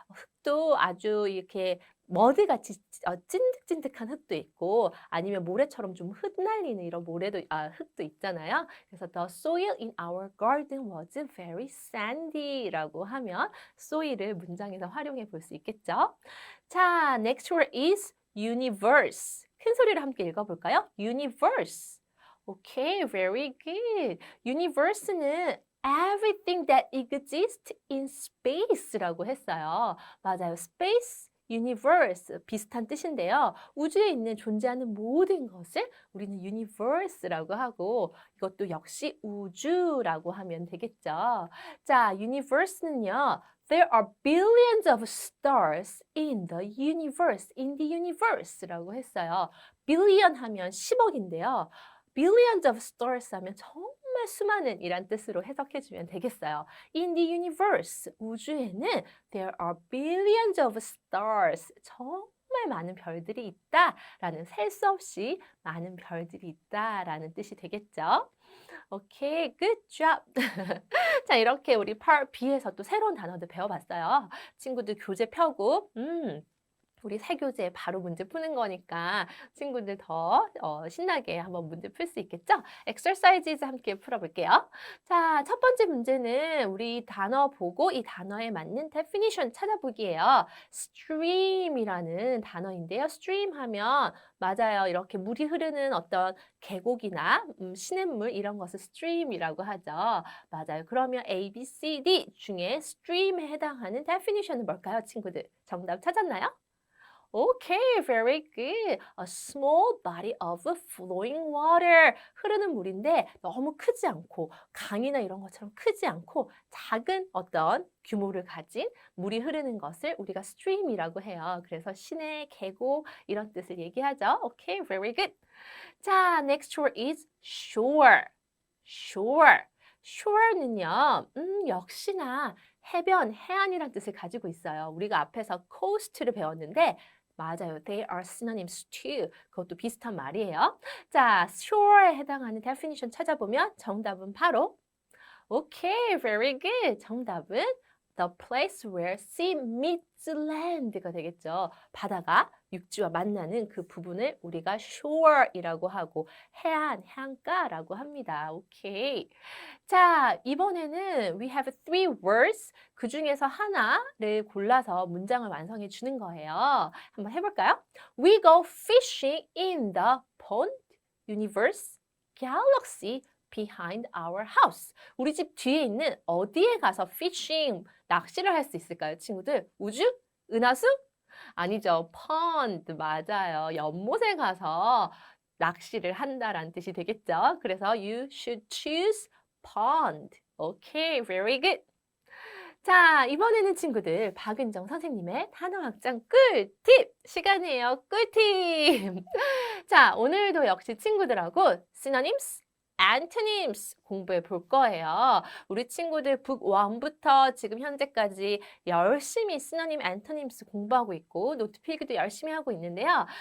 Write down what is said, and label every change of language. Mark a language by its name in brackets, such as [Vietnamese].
[Korean] 흙도 아주 이렇게 머드같이 찐득찐득한 흙도 있고 아니면 모래처럼 좀 흩날리는 이런 흙도 있잖아요. 그래서 [English] the soil in our garden was very sandy [Korean] 라고 하면 soil을 문장에서 활용해 볼 수 있겠죠. [English] 자, next word is universe. [Korean] 큰 소리로 함께 읽어볼까요? [English] universe. Okay, very good. universe는 everything that exists in space [Korean] 라고 했어요. 맞아요. space, universe 비슷한 뜻인데요. 우주에 있는 존재하는 모든 것을 우리는 universe라고 하고 이것도 역시 우주라고 하면 되겠죠. 자, universe는요. [English] There are billions of stars in the universe [Korean] 라고 했어요. billion 하면 10억인데요. [English] billions of stars [Korean] 하면 정말 수많은 이란 뜻으로 해석해주면 되겠어요. [English] In the universe, [Korean] 우주에는 [English] there are billions of stars, [Korean] 정말 많은 별들이 있다라는 셀 수 없이 많은 별들이 있다라는 뜻이 되겠죠. 오케이, [English] good job. [Korean] 자, 이렇게 우리 Part B에서 또 새로운 단어들 배워봤어요. 친구들 교재 펴고, 우리 새 교재에 바로 문제 푸는 거니까 친구들 더 신나게 한번 문제 풀 수 있겠죠? exercises 함께 풀어볼게요. 자, 첫 번째 문제는 우리 단어 보고 이 단어에 맞는 definition 찾아보기예요. stream이라는 단어인데요. stream 하면 맞아요. 이렇게 물이 흐르는 어떤 계곡이나 시냇물 이런 것을 stream이라고 하죠. 맞아요. 그러면 A, B, C, D 중에 stream에 해당하는 definition은 뭘까요, 친구들? 정답 찾았나요? [English] Okay, very good. A small body of flowing water. [Korean] 흐르는 물인데 너무 크지 않고 강이나 이런 것처럼 크지 않고 작은 어떤 규모를 가진 물이 흐르는 것을 우리가 stream이라고 해요. 그래서 시내, 계곡 이런 뜻을 얘기하죠. [English] Okay, very good. 자, next word is shore. shore. [Korean] shore는요, 역시나 해변, 해안이란 뜻을 가지고 있어요. 우리가 앞에서 coast를 배웠는데 맞아요. [English] They are synonyms too. [Korean] 그것도 비슷한 말이에요. 자, shore에 해당하는 definition 찾아보면 정답은 바로 [English] Okay, very good. [Korean] 정답은 [English] the place where sea meets land [Korean] 가 되겠죠. 바다가 육지와 만나는 그 부분을 우리가 shore이라고 하고 해안, 해안가라고 합니다. [English] 오케이. [Korean] 자, 이번에는 [English] we have three words. [Korean] 그 중에서 하나를 골라서 문장을 완성해 주는 거예요. 한번 해볼까요? [English] We go fishing in the pond, universe, galaxy, behind our house. [Korean] 우리 집 뒤에 있는 어디에 가서 fishing, 낚시를 할 수 있을까요, 친구들? 우주? 은하수? 아니죠. pond 맞아요. 연못에 가서 낚시를 한다라는 뜻이 되겠죠. 그래서 [English] you should choose pond. Okay, very good. [Korean] 자, 이번에는 친구들 박은정 선생님의 단어 확장 꿀팁 시간이에요. 꿀팁. 자, 오늘도 역시 친구들하고 synonyms, antonyms 공부해 볼 거예요. 우리 친구들 북 1부터 지금 현재까지 열심히 synonym, antonyms 공부하고 있고 노트 필기도 열심히 하고 있는데요.